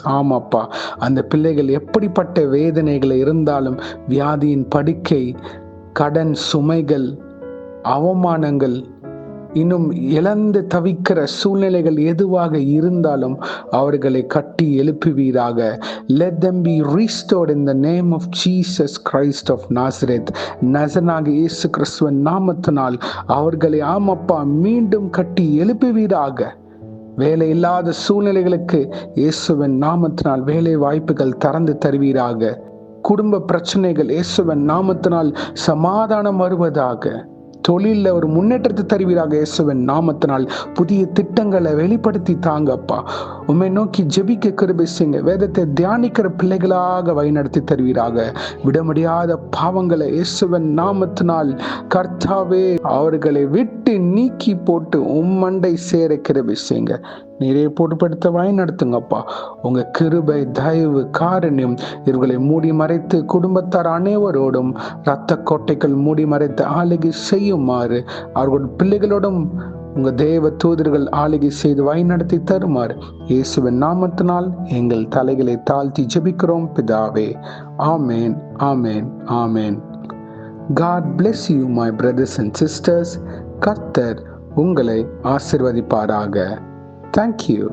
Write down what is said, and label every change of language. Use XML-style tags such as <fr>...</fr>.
<ta>ஆமாப்பா, அந்த பிள்ளைகள் எப்படிப்பட்ட வேதனைகள் இருந்தாலும், வியாதியின் படுக்கை, கடன் சுமைகள், அவமானங்கள், இன்னும் இழந்து தவிக்கிற சூழ்நிலைகள் எதுவாக இருந்தாலும் அவர்களை கட்டி எழுப்புவீராக.</ta> <en>Let them be restored in the name of Jesus Christ of Nazareth.</en> <ta>நசனாக இயேசு கிறிஸ்துவின் நாமத்தினால் அவர்களை ஆமப்பா மீண்டும் கட்டி எழுப்புவீராக. வேலை இல்லாத சூழ்நிலைகளுக்கு இயேசுவின் நாமத்தினால் வேலை வாய்ப்புகள் திறந்து தருவீராக. குடும்ப பிரச்சனைகள் இயேசுவின் நாமத்தினால் சமாதானம் வருவதாக. தொழில ஒரு முன்னேற்றத்தை தருவீராக இயேசுவின் நாமத்தினால். புதிய திட்டங்களை வெளிப்படுத்தி தாங்கப்பா. உம்மை நோக்கி ஜெபிக்க கிருபை செய்யுங்க. வேதத்தை தியானிக்கிற பிள்ளைகளாக வழிநடத்தி தருவீராக. விட முடியாத பாவங்களை இயேசுவின் நாமத்தினால் கர்த்தாவே அவர்களை விட்டு நீக்கி போட்டு உம்மண்டை சேர கிருபை செய்யுங்க. நிறைய பொறுப்படுத்த வழி நடத்துங்கப்பா. உங்க கிருபை, தயவு, காரண்யம் இவர்களை மூடி மறைத்து குடும்பத்தார் அனைவரோடும் இரத்த கோட்டைகள் மூடி மறைத்து ஆளுகை செய்யுமாறு அவர்கள் பிள்ளைகளோடும் உங்க தேவ தூதர்கள் ஆளுகை செய்து வழி நடத்தி தருமாறு இயேசுவின் நாமத்தினால் எங்கள் தலைகளை தாழ்த்தி ஜெபிக்கிறோம் பிதாவே. ஆமேன், ஆமேன், ஆமேன்.</ta> <en>God bless you my brothers and sisters.</en> <ta>கர்த்தர் உங்களை ஆசீர்வதிப்பாராக.</ta> <en>Thank you.</en>